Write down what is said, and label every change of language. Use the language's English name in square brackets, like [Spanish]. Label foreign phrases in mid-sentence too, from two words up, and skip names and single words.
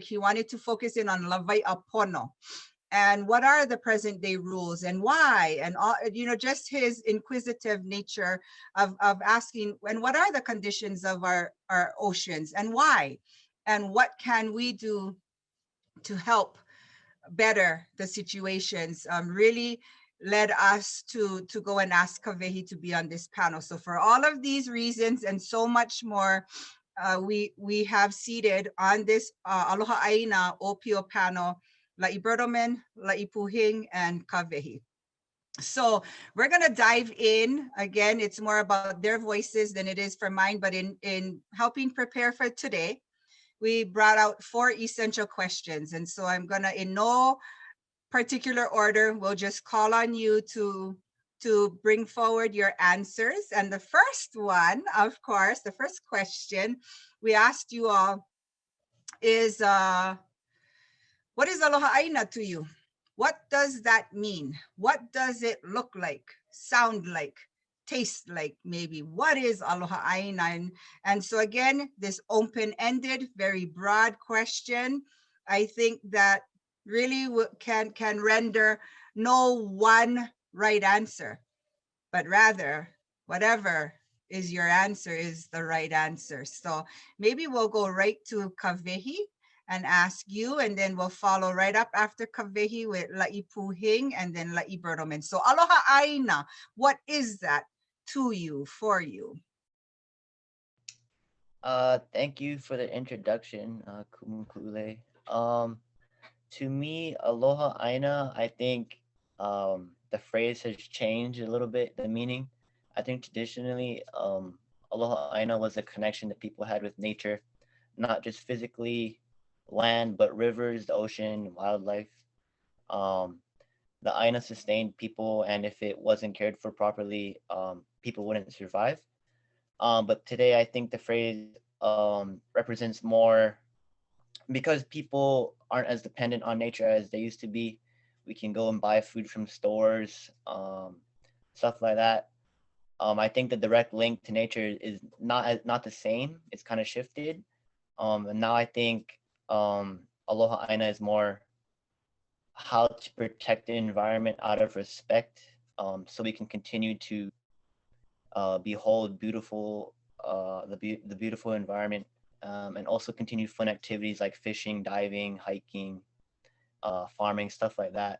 [English] He wanted to focus in on [Hawaiian] Lawai'a Pono [English] and what are the present day rules and why, and all, you know, just his inquisitive nature of asking, and what are the conditions of our oceans and why, and what can we do to help better the situations, really led us to go and ask Kavehi to be on this panel. So for all of these reasons and so much more, we have seated on this [Hawaiian] Aloha ʻāina ʻŌpio [English] panel, La'i Bertelman, La'i Puhing, and Kavehi. So we're gonna dive in. Again, it's more about their voices than it is for mine, but in helping prepare for today, we brought out 4 essential questions. And so I'm gonna, in no particular order, we'll just call on you to bring forward your answers. And the first one, of course, the first question we asked you all is, what is [Hawaiian] Aloha ʻāina [English] to you? What does that mean? What does it look like, sound like, taste like maybe? What is [Hawaiian] Aloha ʻāina? [English] And so again, this open-ended, very broad question, I think that really can render no one right answer, but rather whatever is your answer is the right answer. So maybe we'll go right to Kavehi and ask you, and then we'll follow right up after Kavehi with La'i Puhing and then La'i Bertelman. [Hawaiian] So Aloha ʻāina, [English] what is that to you, for you? Thank you for the introduction, Kumukule. To me, [Hawaiian] Aloha ʻāina, [English] I think the phrase has changed a little bit, the meaning. I think traditionally, [Hawaiian] Aloha ʻāina [English] was a connection that people had with nature, not just physically land, but rivers, the ocean, wildlife. The ʻāina sustained people, and if it wasn't cared for properly, people wouldn't survive. But today, I think the phrase represents more, because people aren't as dependent on nature as they used to be. We can go and buy food from stores, stuff like that. I think the direct link to nature is not the same. It's kind of shifted. And now I think [Hawaiian] Aloha ʻāina [English] is more how to protect the environment out of respect, so we can continue to behold beautiful the beautiful environment, and also continue fun activities like fishing, diving, hiking, farming, stuff like that.